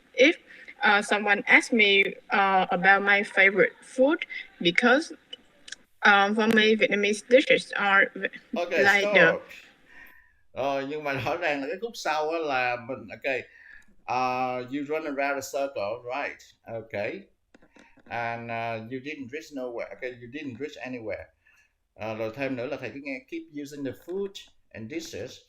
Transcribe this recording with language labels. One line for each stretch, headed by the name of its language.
English: If someone asks me about my favorite food, because for me Vietnamese dishes are Okay, like stop.
Vietnamese: Rồi nhưng mà rõ ràng là cái khúc sau á là mình okay.
English: You run around a circle, right? Okay. And you didn't reach nowhere. Okay, you didn't reach anywhere.
Vietnamese: Rồi thêm nữa là thầy cứ nghe
English: keep using the food and dishes.